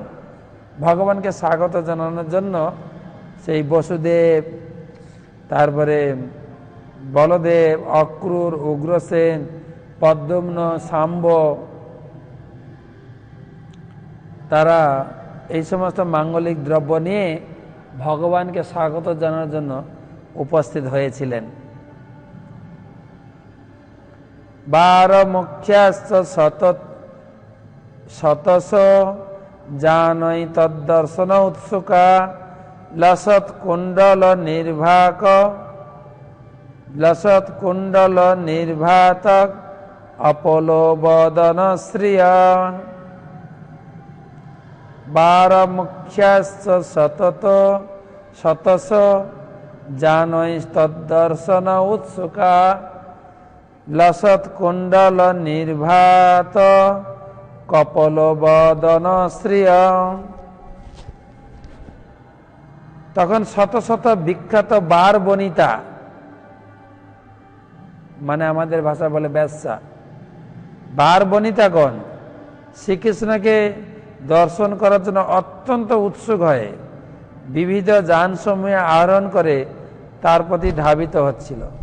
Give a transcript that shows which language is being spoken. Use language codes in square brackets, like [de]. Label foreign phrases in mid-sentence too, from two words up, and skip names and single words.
[bn] ভগবানকে স্বাগত জানানোর জন্য সেই বসুদেব, তারপরে বলদেব, অক্রূর, উগ্রসেন, পদ্মম্ন, শাম্ব, তারা এই সমস্ত মাঙ্গলিক দ্রব্য নিয়ে ভগবানকে স্বাগত জানানোর জন্য উপস্থিত হয়েছিলেন। [sa] 12 মুখ্যাশ্চ শতশ জানৈ তদ্দর্শন উৎসুকা লসৎ কুণ্ডল নির্ভাতক অপলোবদন শ্রিয়া। 12 মুখ্যাশ্চ শতশ জানৈ তদ্দর্শন উৎসুকা লসৎ কুণ্ডল নির্ভাত কপলবদন শ্রিয়। [bn] তখন শত শত বিখ্যাত বার বনিতা, মানে আমাদের ভাষা বলে বেশ্যা, বার বনিতাগণ শ্রীকৃষ্ণকে দর্শন করার জন্য অত্যন্ত উৎসুক হয়ে বিবিধ যানসমূহে আরোহণ করে তার প্রতি ধাবিত হচ্ছিল।